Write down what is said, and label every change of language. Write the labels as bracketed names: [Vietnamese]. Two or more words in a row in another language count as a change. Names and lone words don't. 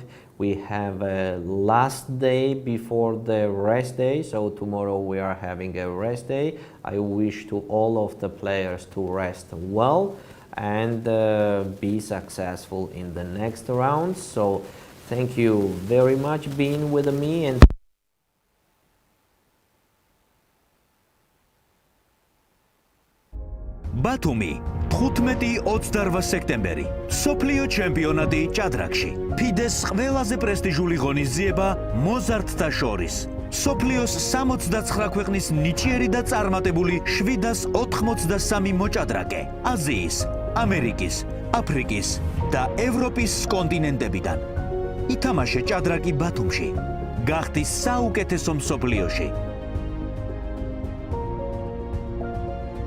[English] We have a last day before the rest day. So tomorrow we are having a rest day. I wish to all of the players to rest well and be successful in the next round. So thank you very much being with me. And [Georgian] ბათუმი 15-28 სექტემბერი სოფლიო ჩემპიონატი ჭადრაკში ფიდეს ყველაზე პრესტიჟული ღონისძიება მოზარდთა შორის სოფლიოს 69 ქვეყნის ნიჭიერი და წარმატებული 783 მოჭადრაკე აზიის, ამერიკის, აფრიკის და ევროპის კონტინენტებიდან ითამაშე ჭადრაკი ბათუმში გახდი საუკეთესო მსოფლიოში